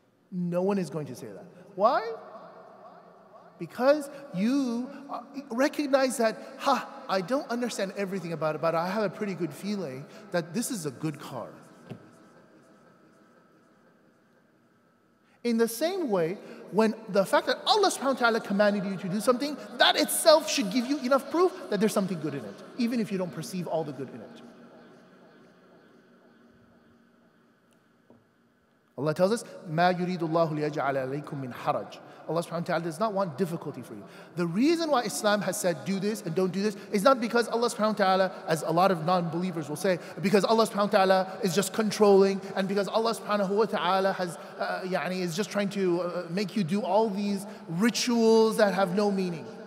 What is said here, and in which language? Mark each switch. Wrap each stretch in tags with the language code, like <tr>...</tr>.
<en>No one is going to say that. Why? Because you recognize that, I don't understand everything about it, but I have a pretty good feeling that this is a good car. In the same way, when the fact that Allah subhanahu wa ta'ala commanded you to do something, that itself should give you enough proof that there's something good in it, even if you don't perceive all the good in it. Allah tells us,</en> <ar>مَا يُرِيدُ اللَّهُ لِيَجْعَلَ عَلَيْكُم مِّنْ حَرَجٍ.</ar> <en>Allah subhanahu wa ta'ala does not want difficulty for you. The reason why Islam has said do this and don't do this is not because Allah subhanahu wa ta'ala, as a lot of non-believers will say, because Allah subhanahu wa ta'ala is just controlling, and because Allah subhanahu wa ta'ala has, is just trying to make you do all these rituals that have no meaning.</en>